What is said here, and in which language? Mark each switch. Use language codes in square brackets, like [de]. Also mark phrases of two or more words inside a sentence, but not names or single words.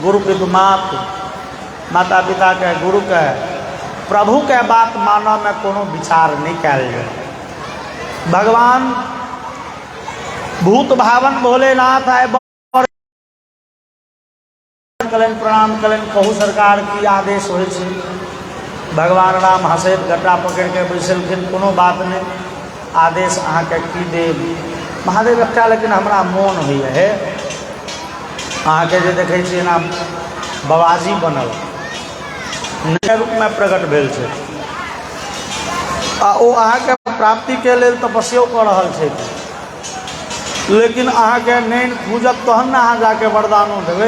[mai] गुरु के मात माता पिता के गुरु के प्रभु के बात मानव में कोनो विचार नहीं कैल जाए। भगवान भूत भावन भोलेनाथ आए कलन प्रणाम कलन कहू सरकार की आदेश हो। भगवान राम हंसैत गड्ढा पकड़ के बैसलखिन, कोनो बात नहीं, आदेश अहाँ के की देव महादेव एकटा, लेकिन हमरा मोन होइए हे अहाँ के जे देखै छियै ना बाबाजी बनल नया रूप में प्रकट भेल छै आ ओ अहाँ के प्राप्ति के लेल तपस्या कऽ रहल छै, लेकिन अहाँ के नहीं पूजत तहन ना अहाँ जाके वरदानो देबै।